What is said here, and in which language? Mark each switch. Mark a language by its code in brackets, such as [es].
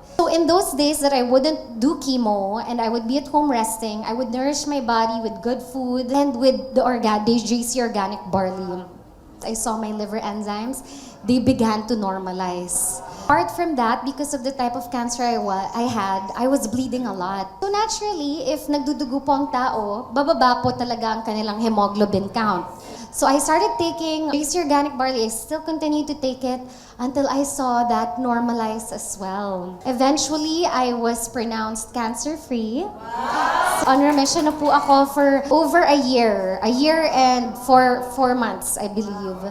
[en] So in those days that I wouldn't do chemo and I would be at home resting, I would nourish my body with good food and with the JC organic barley. I saw my liver enzymes, they began to normalize. Apart from that, because of the type of cancer I had, I was bleeding a lot. So naturally, if [tl] nagdudugo po ang tao, bababa po talaga ang kanilang hemoglobin count. [en] So I started taking JC Organic Barley. I still continue to take it until I saw that normalize as well. Eventually, I was pronounced cancer-free. On remission [tl] na po ako [en] for over a year and 4 months, I believe.